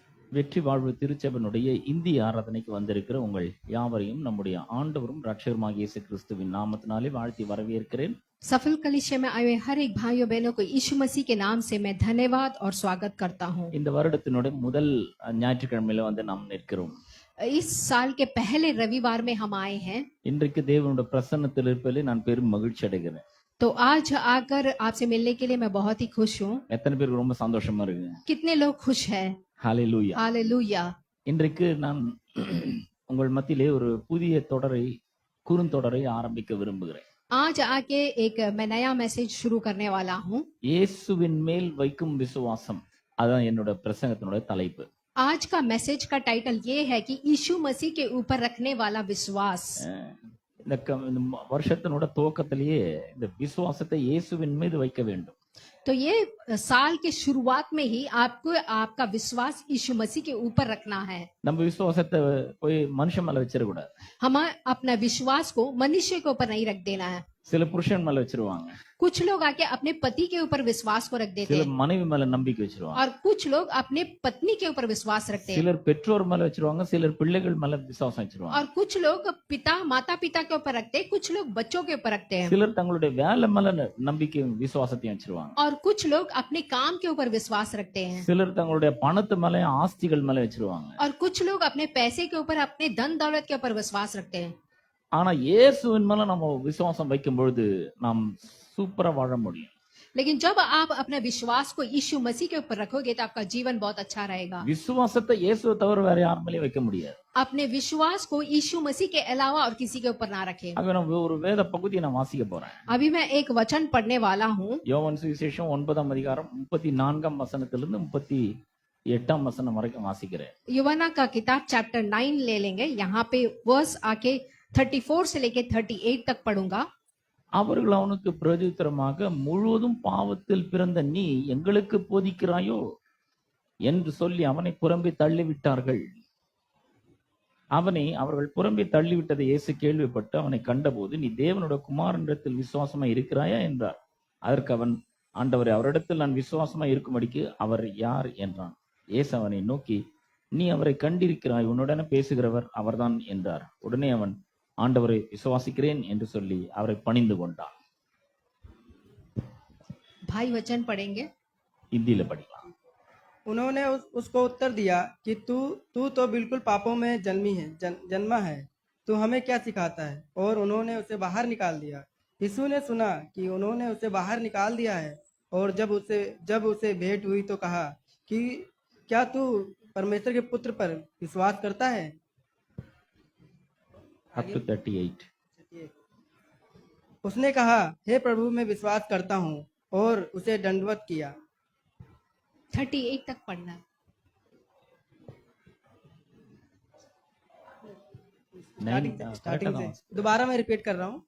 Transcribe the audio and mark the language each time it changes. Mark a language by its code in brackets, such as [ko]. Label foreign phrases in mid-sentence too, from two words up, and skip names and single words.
[ta] வெற்றி வாழ்வு திருச்சபையினுடைய இந்திய ஆராதனைக்கு வந்திருக்கிற உங்கள் யாவரையும் நம்முடைய ஆண்டவரும் ரட்சகருமாகிய இயேசு கிறிஸ்துவின் நாமத்தினாலே வாழ்த்தி வரவேற்கிறேன். [hi] सफल कलीसिया में आए हुए हर एक भाइयों बहनों को यीशु मसीह के नाम से मैं धन्यवाद और स्वागत करता हूँ. [ta] இந்த வருடத்தினுடைய முதல் ஞாயிற்றுக்கிழமையில வந்து நாம் நிற்கிறோம். [hi] इस साल के पहले रविवार में हम आए हैं. [ta] இன்றைக்கு தேவனுடைய பிரசன்னத்தில் இருப்பதிலே நான் பெரும் மகிழ்ச்சி அடைகிறேன். [hi] तो आज आकर आपसे मिलने के लिए मैं बहुत ही खुश हूँ. [ta] எத்தனை பேருக்கு ரொம்ப சந்தோஷமா இருக்கு? [hi] कितने लोग खुश हैं? [ta] ஹalleluya. [hi] हालेलुया. [ta] இன்றைக்கு நான் உங்கள் மத்தியிலே ஒரு புதிய குறுந்தொடரை ஆரம்பிக்க விரும்புகிறேன். [hi] आज आके एक मैं नया मैसेज शुरू करने वाला हूँ. [ta] இயேசுவின் மேல் வைக்கும் விசுவாசம், அதான் என்னோட பிரசங்கத்தினுடைய தலைப்பு. [hi] आज का मैसेज का टाइटल ये है कि यीशु मसीह के ऊपर रखने वाला विश्वास. [ta] இந்த வருஷத்தினோட துவக்கத்திலேயே இந்த விசுவாசத்தை இயேசுவின் மீது வைக்க வேண்டும். [hi] तो ये साल के शुरुआत में ही आपको आपका विश्वास यीशु मसीह के ऊपर रखना है. [ta] நம்ம விசுவாசத்தை போய் மனுஷன் மேல வச்சிட கூடாது. [hi] हमें अपना विश्वास को मनुष्य के ऊपर नहीं रख देना है. [ta] சில புருஷன் மேல வச்சிருவாங்க, [hi] कुछ लोग आके अपने पति के ऊपर विश्वास को रख देते [ta] சில [hi] हैं [ta] மனைவி மேல நம்பிக்கை வச்சிருவாங்க, [hi] और कुछ लोग अपने पत्नी के ऊपर विश्वास रखते हैं [ta] சிலர் பெற்றோர் மேல வச்சிருவாங்க, சிலர் பிள்ளைகள் மேல விசுவாசம் வச்சிருவாங்க, [hi] और कुछ लोग पिता माता पिता के ऊपर रखते हैं, कुछ लोग बच्चों के ऊपर रखते हैं [ta] சிலர் தங்களுடைய வேலை மேல நம்பிக்கை விசுவாசத்தையும் வச்சிருவாங்க, [hi] और कुछ लोग अपने काम के ऊपर विश्वास रखते हैं [ta] சிலர் தங்களுடைய பணத்து மேல ஆஸ்திகள் மேல வச்சிருவாங்க. [hi] और कुछ लोग अपने पैसे के ऊपर अपने धन दौलत के ऊपर विश्वास रखते हैं. [ta] ஆனா இயேசுவின் மேல நம்ம விசுவாசம் வைக்கும் பொழுது நாம் சூப்பரா வாழ முடியும். [hi] लेकिन जब आप अपने विश्वास को यीशु मसीह के ऊपर रखोगे तो आपका जीवन बहुत अच्छा रहेगा. [ta] விசுவாசத்தை இயேசுவை தவிர வேற யார் மேலயும் வைக்க முடியாது. [hi] अपने विश्वास को यीशु मसीह के अलावा और किसी के ऊपर ना रखें. [ta] அப்ப நான் ஒரு வேத பகுதியை நான் வாசிக்க போறேன். [hi] अभी मैं एक वचन पढ़ने वाला हूँ. [ta] யோவான் சுவிசேஷம் 9ஆம் அதிகாரம் 34ஆம் வசனத்திலிருந்து 38ஆம் வசனம் வரைக்கும் வாசிக்கிறேன். [hi] यूवना का किताब चैप्टर 9 ले लेंगे. यहाँ पे वर्स आके 34 से लेके 38 तक पढ़ूंगा. [ta] அவர்கள் அவனுக்கு பிரதியுத்தரமாக, முழுவதும் பாவத்தில் பிறந்த நீ எங்களுக்கு போதிக்கிறாயோ என்று சொல்லி அவனை புறம்பே தள்ளிவிட்டார்கள். அவர்கள் புறம்பே தள்ளிவிட்டதை இயேசு கேள்விப்பட்டு அவனை கண்டபோது, நீ தேவனுடைய குமாரனிடத்தில் விசுவாசமா இருக்கிறாயா என்றார். அதற்கு அவன், ஆண்டவரே, அவரிடத்தில் நான் விசுவாசமா இருக்கும்படிக்கு அவர் யார் என்றான். இயேசு அவனை நோக்கி, நீ அவரை கண்டிருக்கிறாய், உன்னுடனே பேசுகிறவர் அவர்தான் என்றார். உடனே அவன், ஆண்டவரை விசுவாசிக்கிறேன் என்று சொல்லி அவரை பணிந்து கொண்டான். [hi] भाई वचन पढ़ेंगे. [ta] हिंदीல படிக்கலாம். [hi] उन्होंने उसको उत्तर दिया कि तू तो बिल्कुल पापों में जन्मा है, तू हमें क्या सिखाता है? और उन्होंने उसे बाहर निकाल दिया. यीशु ने सुना कि उन्होंने उसे बाहर निकाल दिया है, और जब उसे भेंट हुई तो कहा कि क्या तू परमेश्वर के पुत्र पर विश्वास करता है? [en] Up to 38. [hi] उसने कहा, हे प्रभु, मैं विश्वास करता हूँ, और उसे दंडवत किया. 38 तक पढ़ना. स्टार्टिंग से दोबारा मैं रिपीट कर रहा हूँ.